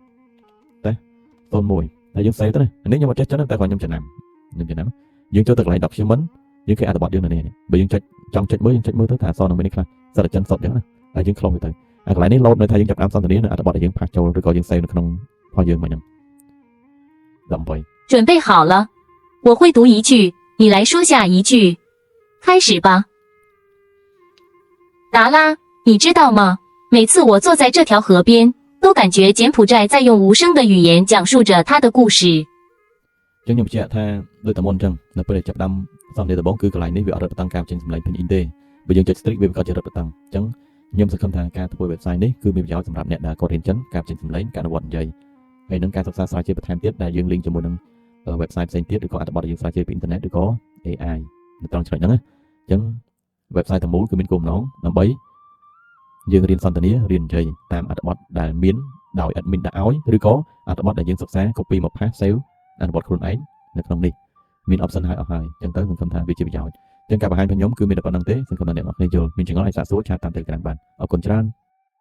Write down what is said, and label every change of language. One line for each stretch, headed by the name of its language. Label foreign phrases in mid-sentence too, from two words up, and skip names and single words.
Khmer: ហើយយើង save ទៅនេះខ្ញុំអត់ចេះចិនតែគាត់ខ្ញុំចំណាំយើងចូលទៅកន្លែង document យើងឃើញអត្ថបទយើងនៅនេះបើយើងចុចចង់ចុចមើលយើងចុចមើលទៅថាអក្សរនៅនេះខ្លះសិតតែចិនសុទ្ធអញ្ចឹងណាហើយយើង close វាទៅអាកន្លែងនេះ load នៅថាយើងចាប់តាមសន្ទនានៅអត្ថបទដែលយើងផាសចូលឬក៏យើង save នៅក្នុងរបស់យើងមកហ្នឹង18
Chinese: 准备好了，我会读一句， 你来说下一句，开始吧。达拉，你知道吗？每次我坐在这条河边，都感觉柬埔寨在用无声的语言讲述着他的故事。
Khmer: ចឹងខ្ញុំបញ្ជាក់ថាដូចតែមុនចឹងនៅពេលដែលចាប់ដើមសន្ទនាដំបូងគឺកន្លែងនេះវាអត់រឹតបន្តឹងការបញ្ចេញសម្លេងពេញអ៊ីនទេបើយើងចុច strict វាក៏ជារឹតបន្តឹងចឹងខ្ញុំសង្ឃឹម ថាការធ្វើ website នេះគឺមានប្រយោជន៍សម្រាប់អ្នកដែលគាត់រៀនចិនការបញ្ចេញសម្លេងការអនុវត្តនិយាយហើយនឹងការសិក្សាស្រាវជ្រាវបន្ថែមទៀត ដែលយើង link ជាមួយនឹង website ផ្សេងទៀតឬក៏អត្ថបទដែលយើងស្រាវជ្រាវពីអ៊ីនធឺណិតឬក៏ AI នៅត្រង់ចំណុចហ្នឹងណាចឹង website ទាំងមូលគឺមានគោលបំណងដើម្បីយើងរៀនសន្ទនារៀននិយាយតាមអត្ថបទដែលមានដោយ admin ដាក់ឲ្យឬក៏អត្ថបទដែលយើងសិក្សា copy មក
English: paste save
Khmer: អនុវត្តខ្លួនឯងនៅក្នុងនេះមាន option ឲ្យអស់ហើយចឹងទៅសង្ឃឹមថាវាជាប្រយោជន៍ចឹងការបង្ហាញរបស់ខ្ញុំគឺមានតែប៉ុណ្្នឹងទេសង្ឃឹមថាអ្នកនរគ្នាយល់មានចម្ងល់អាចសាកសួរឆាតតាម Telegram បានអរគុណច្រើន